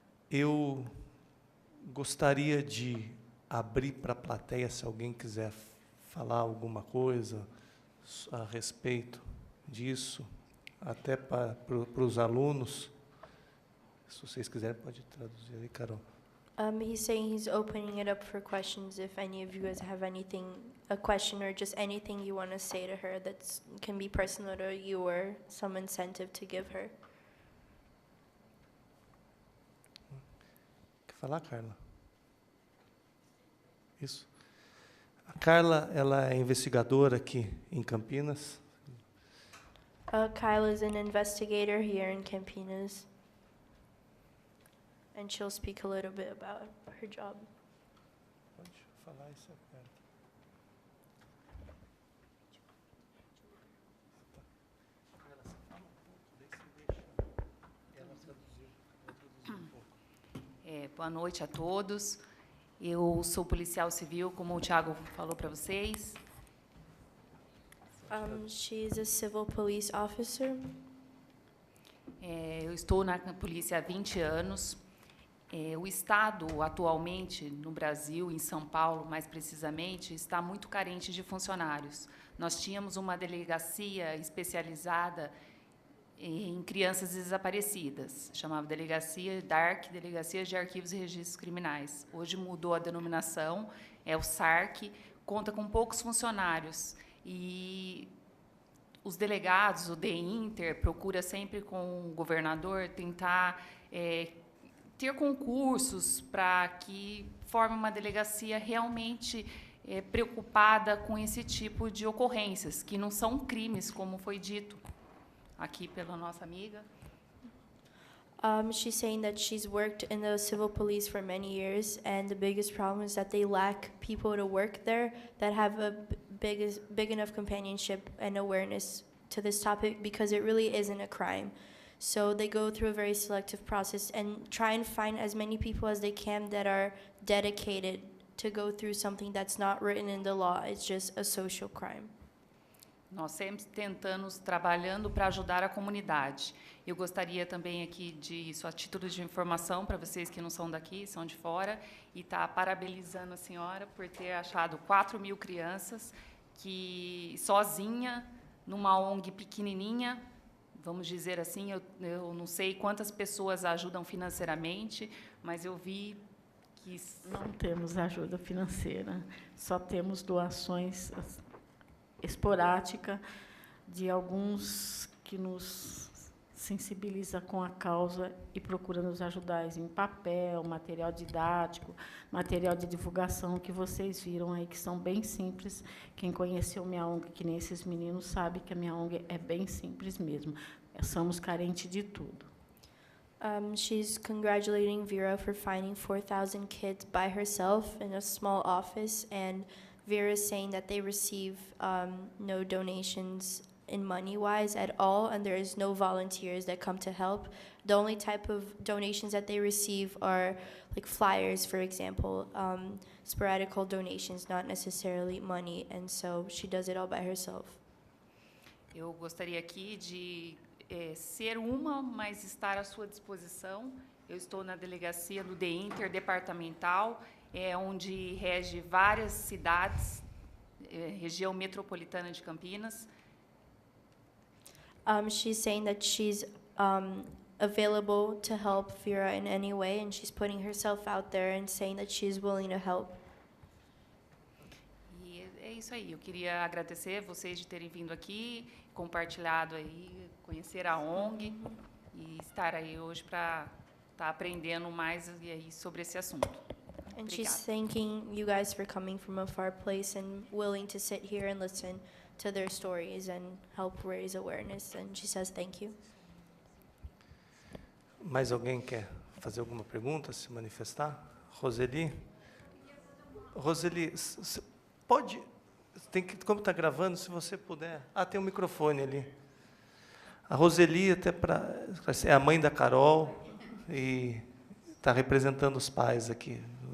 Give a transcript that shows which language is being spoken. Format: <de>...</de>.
<pt>Eu gostaria de abrir para a plateia, se alguém quiser falar alguma coisa a respeito disso, até para os alunos. Se vocês quiserem, pode traduzir aí, Carol.</pt> <en>He's saying he's opening it up for questions. If any of you guys have anything, a question or just anything you want to say to her that can be personal to you or some incentive to give her.</en> <pt>Quer falar, Carla? Isso. A Carla, ela é investigadora aqui em Campinas.</pt> <en>Kyla is an investigator here in Campinas. And she'll speak a little bit about her job.</en> <pt>Pode falar isso, perto. Carla, você fala um pouco, daí você deixa ela traduzir um pouco. Boa noite a todos. Eu sou policial civil, como o Thiago falou para vocês.</pt> <en>She's a civil police officer.</en> <pt>Eu estou na polícia há 20 anos. O Estado, atualmente, no Brasil, em São Paulo, mais precisamente, está muito carente de funcionários. Nós tínhamos uma delegacia especializada em crianças desaparecidas, chamava Delegacia DARC, Delegacia de Arquivos e Registros Criminais. Hoje mudou a denominação, é o SARC, conta com poucos funcionários. E os delegados, o DINTER, procura sempre com o governador tentar ter concursos para que forme uma delegacia realmente preocupada com esse tipo de ocorrências, que não são crimes, como foi dito aqui pela nossa amiga.</pt> <en>She's saying that she's worked in the civil police for many years, and the biggest problem is that they lack people to work there that have a big enough companionship and awareness to this topic, because it really isn't a crime. So they go through a very selective process and try and find as many people as they can that are dedicated to go through something that's not written in the law. It's just a social crime.</en> <pt>Nós sempre tentamos, trabalhando para ajudar a comunidade. Eu gostaria também aqui disso, a título de informação, para vocês que não são daqui, são de fora, e tá parabenizando a senhora por ter achado 4.000 crianças que, sozinha, numa ONG pequenininha, vamos dizer assim, eu não sei quantas pessoas ajudam financeiramente, mas eu vi que... Não temos ajuda financeira, só temos doações esporádica de alguns que nos sensibiliza com a causa e procura nos ajudar em papel, material didático, material de divulgação, que vocês viram aí, que são bem simples. Quem conheceu minha ONG, que nem esses meninos, sabe que a minha ONG é bem simples mesmo. Somos carentes de tudo.</pt> <en>She's congratulating Vera for finding 4,000 kids by herself in a small office, and Vera is saying that they receive no donations in money-wise at all, and there is no volunteers that come to help. The only type of donations that they receive are like flyers, for example, sporadical donations, not necessarily money, and so she does it all by herself.</en> <pt>Eu gostaria aqui de ser uma, mas estar à sua disposição. Eu estou na delegacia do DI interdepartamental, onde rege várias cidades, região metropolitana de Campinas.</pt> <en>She's saying that she's available to help Vera in any way, and she's putting herself out there and saying that she's willing to help.</en> <pt>E é isso aí. Eu queria agradecer vocês de terem vindo aqui, compartilhado aí, conhecer a ONG e estar aí hoje para estar aprendendo mais aí sobre esse assunto.</pt> <en>And she's thanking you guys for coming from a far place and willing to sit here and listen to their stories and help raise awareness. And she says thank you.</en> <pt>Mais alguém quer fazer alguma pergunta, se manifestar? Roseli? Roseli, pode... como está gravando, se você puder... tem um microfone ali. A Roseli é a mãe da Carol e está representando os pais aqui.</pt>